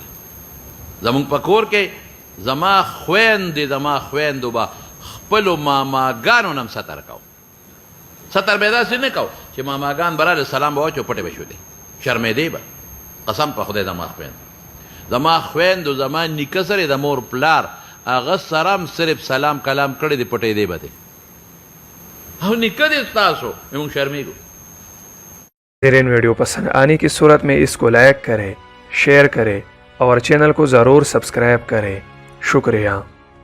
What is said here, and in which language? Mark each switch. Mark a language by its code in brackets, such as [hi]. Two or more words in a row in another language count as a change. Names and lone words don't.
[ps] زمونږ په کور کې زما خویندو به خپلو ماماګانو نه هم ستر کو، ستر به یې داسې نه کو چې ماماګان به راغلې سلام به واچو پټې به شودې، شرمېدې به. قسم په خدای زما خویندو زما نیکه سره د مور پلار هغه سره هم صرف سلام کلام کړی دی، پټېدې به دی، او نیکه دی ستاسو، موږ شرمېږو. [ur] بہترین ویڈیو پسند آنے کی صورت میں اس کو لائک کریں، شیئر کریں اور چینل کو ضرور سبسکرائب کریں. शुक्रिया।